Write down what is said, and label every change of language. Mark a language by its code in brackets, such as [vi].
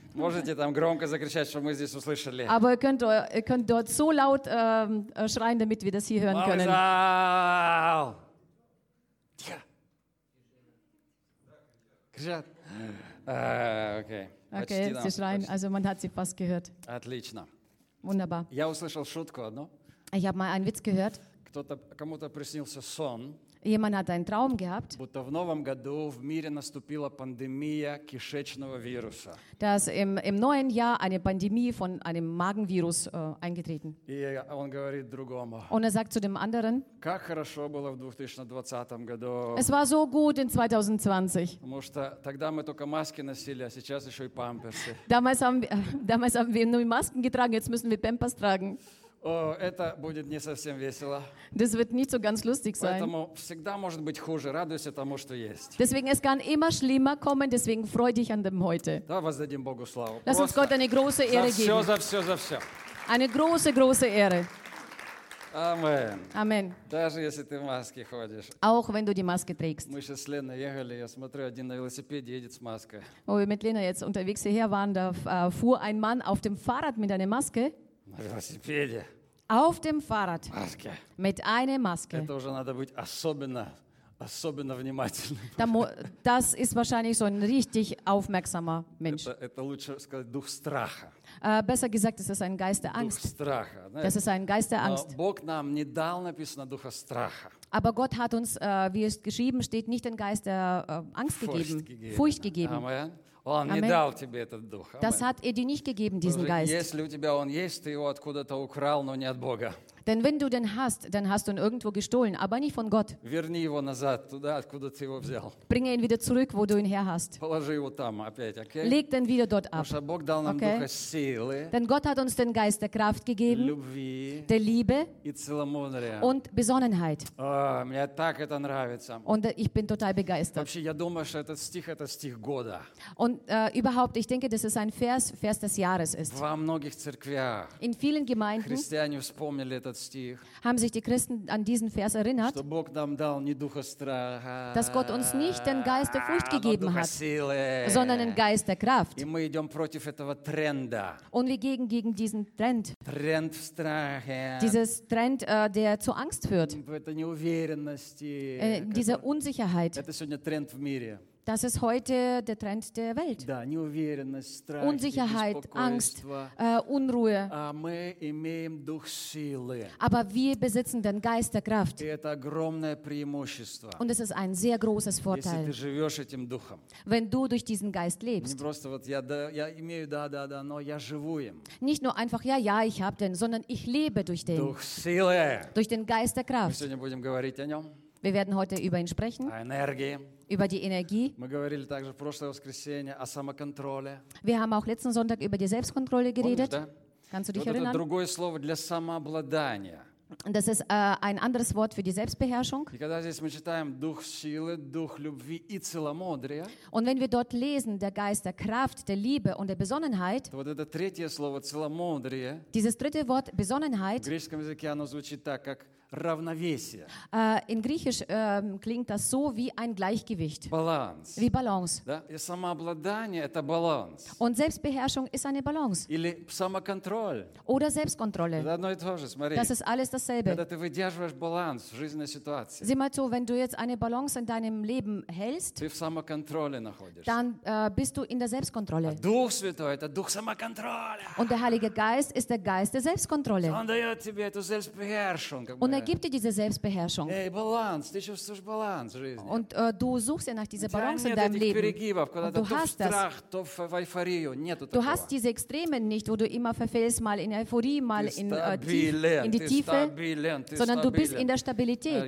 [ru] Можете там громко закричать, чтобы мы здесь услышали. [de] Aber ihr könnt dort so laut schreien, damit wir das hier hören können. [ru] Кричат. Окей. [de] Okay, sie schreien, also man hat sie fast gehört. [ru] Отлично. [de] Wunderbar. [ru] Я услышал шутку одну. [de] Ich habe mal einen Witz gehört. [ru] Кому-то приснился сон. [de] Jemand hat einen Traum gehabt, [ru] будто в новом году в мире наступила пандемия кишечного вируса. [de] Dass im neuen Jahr eine Pandemie von einem Magenvirus eingetreten. [ru] И он говорит другому. [de] Und er sagt zu dem anderen. [ru] Как хорошо было в 2020 году. [de] Es war so gut in 2020. [ru] Потому что тогда мы только маски носили, а сейчас еще и памперсы. [de] Damals haben wir nur Masken getragen, jetzt müssen wir Pampers tragen. [ru] Это будет не совсем весело. [de] Das wird nicht so ganz lustig sein. [ru] Поэтому всегда может быть хуже. Радуйся тому, что есть. [de] Deswegen es kann immer schlimmer kommen. Deswegen freu dich an dem heute. [ru] Да, воздадим Богу славу. [de] Lass uns Gott eine große Ehre geben. [ru] За все. [de] Eine große, große Ehre. Amen. Amen. [ru] Даже если ты в маске ходишь. [de] Auch wenn du die Maske trägst. [ru] Мы сейчас с Леной ехали, я смотрю, один на велосипеде едет с маской. [de] Wo wir mit Lena jetzt unterwegs hierher waren, da fuhr ein Mann auf dem Fahrrad mit einer Maske. [ru] На велосипеде. [de] Auf dem Fahrrad. Maske. Mit einer Maske. [ru] Это уже надо быть особенно внимательным. [de] Das ist wahrscheinlich so ein richtig aufmerksamer Mensch. [ru] Это лучше сказать дух страха. [de] Besser gesagt, es ist ein Geist der Angst. [ru] Дух страха. [de] Das ist ein Geist der Angst. [ru] Бог нам не дал написано духа страха. [de] Aber Gott hat uns, wie es geschrieben steht, nicht den Geist der Angst gegeben. Furcht gegeben. Amen. [ru] Он не дал тебе этот дух. [de] Das hat er dir nicht gegeben, diesen Geist. [ru] Если у тебя он есть, ты его откуда-то украл, но не от Бога. [de] Denn wenn du den hast, dann hast du ihn irgendwo gestohlen, aber nicht von Gott. [ru] Верни его назад, туда, откуда ты его взял. [de] Bringe ihn wieder zurück, wo du ihn her hast. [ru] Положи его там опять, okay? [de] Leg den wieder dort ab. [ru] Потому что Бог дал нам духа силы. [de] Denn Gott hat uns den Geist der Kraft gegeben. [ru] Любви. [de] Der Liebe. [ru] И целомудрия. [de] Und Besonnenheit. [ru] Мне так это нравится. [de] Und ich bin total begeistert. [ru] Вообще, я думаю, что этот стих, это стих года. [de] Und überhaupt, ich denke, dass es ein Vers des Jahres ist. [ru] Во многих церквях. [de] In vielen Gemeinden. [ru] Христиане вспомнили этот. [de] Haben sich die Christen an diesen Vers erinnert, [ru] страха, [de] dass Gott uns nicht den Geist der Furcht gegeben hat, sondern den Geist der Kraft. Und wir gehen gegen diesen Trend. Trend dieses Trend, der zu Angst führt. Diese Unsicherheit. Das ist heute der Trend der Welt. [ru] Да, неуверенность, страхи, [de] Unsicherheit, Angst, Unruhe. [ru] А мы имеем дух силы. [de] Aber wir besitzen den Geist der Kraft. [ru] И это огромное преимущество. [de] Und es ist ein sehr großes Vorteil. [ru] Если ты живешь этим духом. [de] Wenn du durch diesen Geist lebst. [ru] Не просто вот я имею да, но я живу им. [de] Nicht nur einfach ja, ich habe den, sondern ich lebe durch den. [ru] Дух силы. [de] Durch den Geist der Kraft. [ru] Мы сегодня будем говорить о нем. [de] Wir werden heute über ihn sprechen. [ru] О энергии. [de] Über die Energie. [ru] Мы говорили также в прошлое воскресенье о самоконтроле. [de] Wir haben auch letzten Sonntag über die Selbstkontrolle geredet. Kannst du dich erinnern? [ru] Это другое слово для самообладания. [de] Das ist ein anderes Wort für die Selbstbeherrschung. [ru] И когда здесь мы читаем дух силы, дух любви и целомудрия. [de] Und wenn wir dort lesen, der Geist der Kraft, der Liebe und der Besonnenheit. [ru] То вот это третье слово целомудрие. [de] Dieses dritte Wort Besonnenheit. [ru] В греческом языке оно звучит так, как равновесие. [de] In Griechisch klingt das so wie ein Gleichgewicht. [ru] Баланс. [de] Wie Balance. [ru] Да? И самообладание это баланс. [de] Und Selbstbeherrschung ist eine Balance. [ru] Или самоконтроль. [de] Oder Selbstkontrolle. [ru] Это одно и то же, смотри. [de] Das ist alles dasselbe. [ru] Когда ты выдерживаешь баланс в жизненной ситуации. [de] Sieh mal zu, wenn du jetzt eine Balance in deinem Leben hältst. [ru] Ты в самоконтроле находишься. [de] Dann bist du in der Selbstkontrolle. [ru] А Дух Святой это Дух самоконтроля. [de] Und der Heilige Geist ist der Geist der Selbstkontrolle. [ru] Он дает тебе эту Selbstbeherrschung. [de] Und er gibt dir diese Selbstbeherrschung. Hey, Balance. Du suchst Balance in [ru] жизни. [de] Und du suchst ja nach dieser Balance in deinem Leben. Und du hast [ru] страх, [de] das. Du hast diese Extreme nicht, wo du immer verfällst, mal in Euphorie, mal in die Tiefe, sondern du bist in der Stabilität.